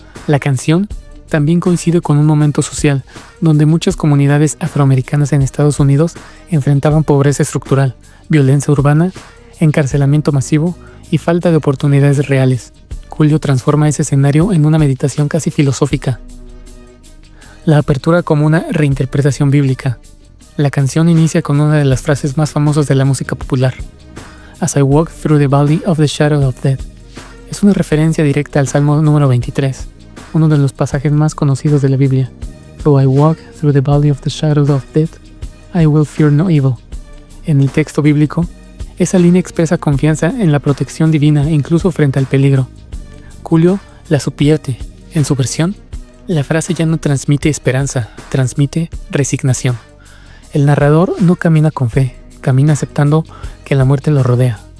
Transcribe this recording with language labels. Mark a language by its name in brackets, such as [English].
[Spanish] La canción también coincide con un momento social, donde muchas comunidades afroamericanas en Estados Unidos enfrentaban pobreza estructural, violencia urbana, encarcelamiento masivo y falta de oportunidades reales. Coolio transforma ese escenario en una meditación casi filosófica. La apertura como una reinterpretación bíblica. La canción inicia con una de las frases más famosas de la música popular. [English] As I walk through the valley of the shadow of death. [Spanish] Es una referencia directa al Salmo número 23, uno de los pasajes más conocidos de la Biblia. [English] Though I walk through the valley of the shadow of death, I will fear no evil. [Spanish] En el texto bíblico, esa línea expresa confianza en la protección divina incluso frente al peligro. Coolio la subvierte. En su versión, la frase ya no transmite esperanza, transmite resignación. El narrador no camina con fe, camina aceptando que la muerte lo rodea.